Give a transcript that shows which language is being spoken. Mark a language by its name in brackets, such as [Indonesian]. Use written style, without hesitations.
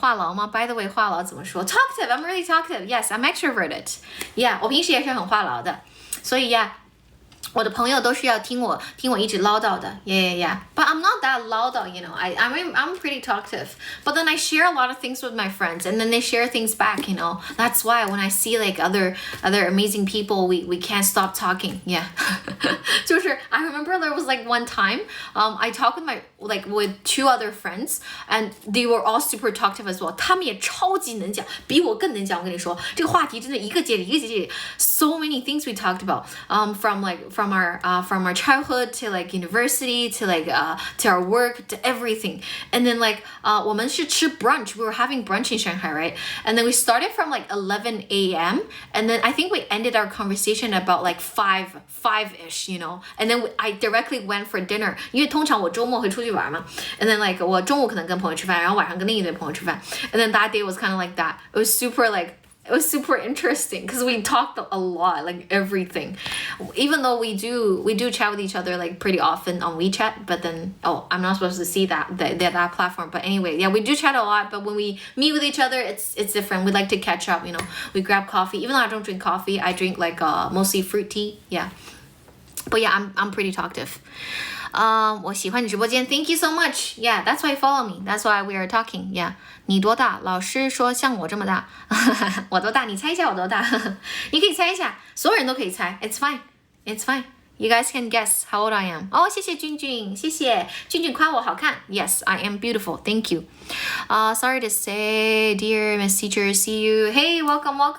[Chinese] 话痨吗 [English] By the way, [Chinese] 话痨怎么说 [English] Talkative, I'm really talkative. Yes, I'm extroverted. [Chinese] Yeah, 我平时也是很话痨的。所以我的朋友都是要听我一直唠叨的 yeah. [English] But I'm not that loud, I'm pretty talkative. But then I share a lot of things with my friends, and then they share things back, That's why when I see like other amazing people, we can't stop talking. Yeah. 就是 I remember there was like one time, I talked with two other friends, and they were all super talkative as well. [Chinese] 他们也超级能讲，比我更能讲。我跟你说，这个话题真的一个接着一个。 [English] So many things we talked about, from our childhood to like university to like to our work to everything. And then like [Chinese] 我们是吃 brunch. [English] We were having brunch in Shanghai, right? And then we started from like 11 a.m. And then I think we ended our conversation about like 5-ish, And then I directly went for dinner. [Chinese] 因为通常我周末会出去玩嘛。 [English] And then like [Chinese] 我中午可能跟朋友吃饭，然后晚上跟另一堆朋友吃饭。 [English] And then that day was kind of like that. It was super interesting because we talked a lot, like everything. Even though we do chat with each other like pretty often on WeChat, but then I'm not supposed to see that platform. But anyway, yeah, we do chat a lot. But when we meet with each other, it's different. We like to catch up. We grab coffee. Even though I don't drink coffee, I drink like mostly fruit tea. Yeah, but yeah, I'm pretty talkative. [Chinese] 我喜欢你直播间 [English] Thank you so much. Yeah, that's why you follow me. That's why we are talking. [Chinese] Yeah. 你多大？老师说像我这么大。我多大？你猜一下我多大？你可以猜一下，所有人都可以猜。 [English] It's fine. You guys can guess how old I am. [Chinese] 谢谢君君，谢谢君君夸我好看。 [English] Yes, I am beautiful. Thank you. Sorry to say, dear Miss Teacher, see you. Hey, welcome.